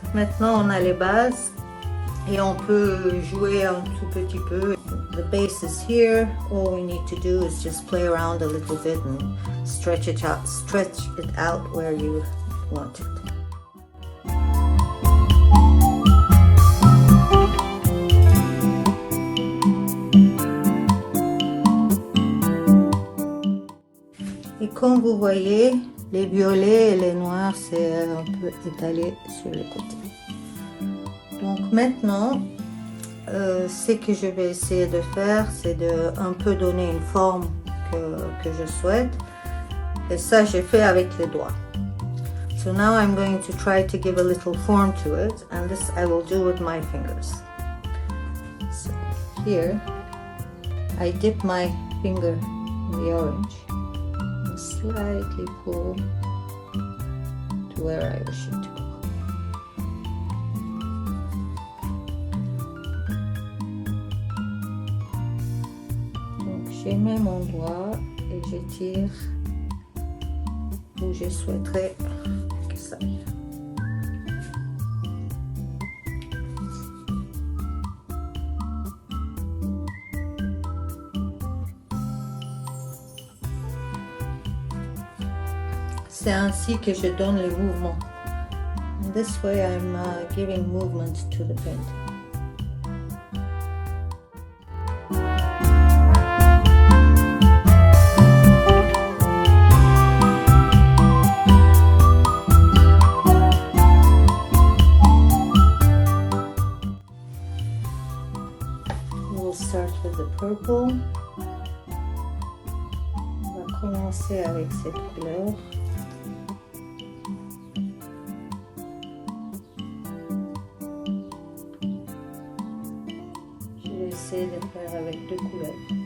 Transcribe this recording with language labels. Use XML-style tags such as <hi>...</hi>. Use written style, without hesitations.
<fr>Maintenant on a les bases et on peut jouer un tout petit peu.</fr> <en>The base is here. All we need to do is just play around a little bit and stretch it out where you want it.</en> <fr>Et comme vous voyez, les violets et les noirs, c'est un peu étalé sur les côtés. Donc maintenant, ce que je vais essayer de faire, c'est de un peu donner une forme que je souhaite. Et ça, j'ai fait avec les doigts.</fr> <en>So now I'm going to try to give a little form to it, and this I will do with my fingers. So here, I dip my finger in the orange. Slightly pull to where I wish it to go.</en> <fr>Donc je mets mon doigt et je tire où je souhaiterais que ça aille. C'est ainsi que je donne le mouvement.</fr> <en>And this way I'm giving movement to the painting. We'll start with the purple.</en> <fr>On va commencer avec cette couleur. De faire avec deux couleurs.</fr>